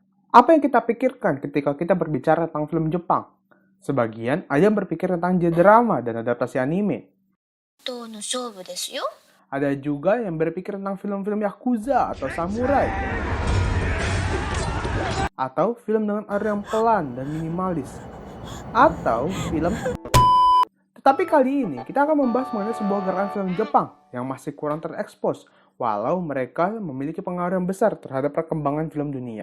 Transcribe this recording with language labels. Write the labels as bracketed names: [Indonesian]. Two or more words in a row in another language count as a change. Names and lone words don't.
[Indonesian] Apa yang kita pikirkan ketika kita berbicara tentang film Jepang? Sebagian ada yang berpikir tentang drama dan adaptasi anime. [Japanese] との勝負ですよ。 [Indonesian] Ada juga yang berpikir tentang film-film Yakuza atau Samurai. Atau film dengan arah yang pelan dan minimalis. Atau film... Tetapi kali ini kita akan membahas mengenai sebuah gerakan film Jepang yang masih kurang terekspos, walau mereka memiliki pengaruh yang besar terhadap perkembangan film dunia.